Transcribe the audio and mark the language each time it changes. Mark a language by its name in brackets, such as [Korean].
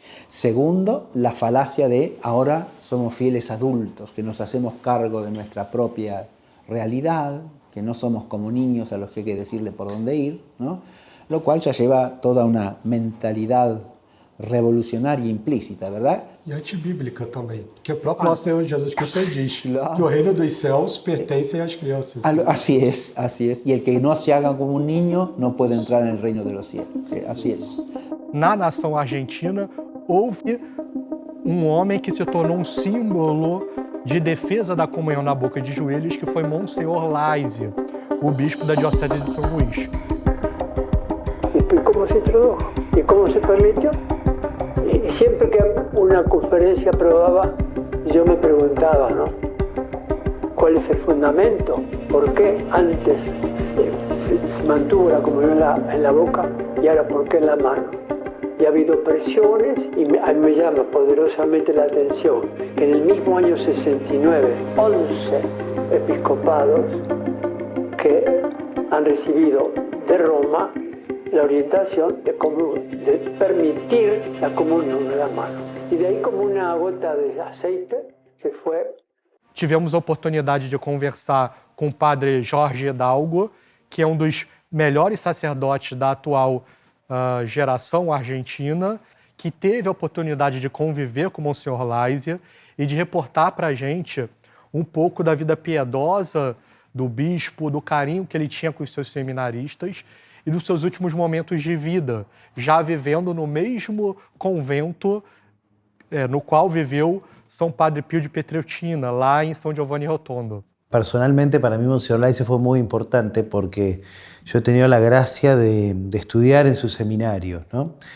[Spanish] Segundo, la falacia de ahora somos fieles adultos, que nos hacemos cargo de nuestra propia realidad, que no somos como niños a los que hay que decirle por dónde ir, ¿no? Lo cual ya lleva toda una mentalidad revolucionária implícita, [Portuguese] verdade? E antibíblica também, porque o próprio nosso Senhor Jesus Cristo diz que o reino dos céus pertence às crianças. [Spanish] Así es, así es. Y el que no se haga como un niño no puede entrar en el reino de los cielos. Así es. [Portuguese] Na nação argentina, houve homem que se tornou símbolo de defesa da comunhão na boca de joelhos, que foi Monsenhor Laise, o bispo da diocese de São Luís. [Spanish] ¿Y cómo se introdujo? ¿Y cómo se permitió? Y siempre que una conferencia aprobaba, yo me preguntaba, ¿no? ¿Cuál es el fundamento? ¿Por qué antes se mantuvo la comunión en la boca y ahora por qué en la mano? Y ha habido presiones y a mí me llama poderosamente la atención que en el mismo año 69, 11 episcopados que han recibido de Roma la orientación de permitir la comunión en la mano. Y de ahí como una gota de aceite se fue. [Portuguese] Tivemos a oportunidade de conversar com o padre Jorge Hidalgo, que é um dos melhores sacerdotes da atual geração argentina, que teve a oportunidade de conviver com o Monsenhor Laise e de reportar para a gente um pouco da vida piedosa do bispo, do carinho que ele tinha com os seus seminaristas e dos seus últimos momentos de vida, já vivendo no mesmo convento no qual viveu São Padre Pio de Pietrelcina, lá em São Giovanni Rotondo. [Spanish] Personalmente, para mí, Monseñor Laise fue muy importante porque yo he tenido la gracia de estudiar en su seminario, ¿no?